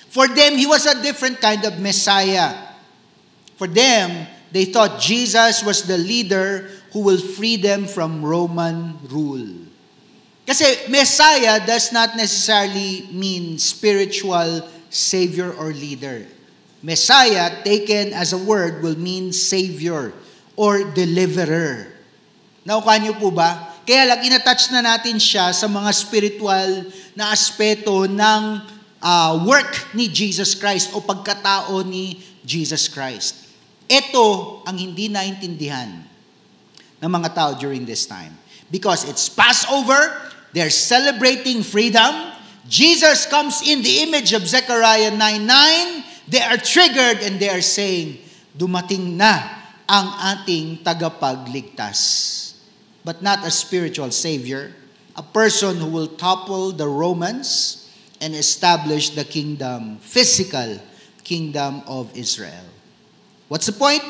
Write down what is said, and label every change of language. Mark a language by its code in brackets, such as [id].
[en] For them, He was a different kind of Messiah. For them, they thought Jesus was the leader who will free them from Roman rule. Kasi Messiah does not necessarily mean spiritual savior or leader. Messiah, taken as a word, will mean savior or deliverer. [tl] Naukuha niyo po ba? Kaya lang, inattach na natin siya sa mga spiritual na aspeto ng work ni Jesus Christ o pagkatao ni Jesus Christ. Ito ang hindi naintindihan ng mga tao during this time. [en] Because it's Passover, they're celebrating freedom. Jesus comes in the image of Zechariah 9:9. They are triggered and they are saying, dumating na ang ating tagapagligtas. But not a spiritual savior, a person who will topple the Romans and establish the kingdom, physical kingdom of Israel. What's the point?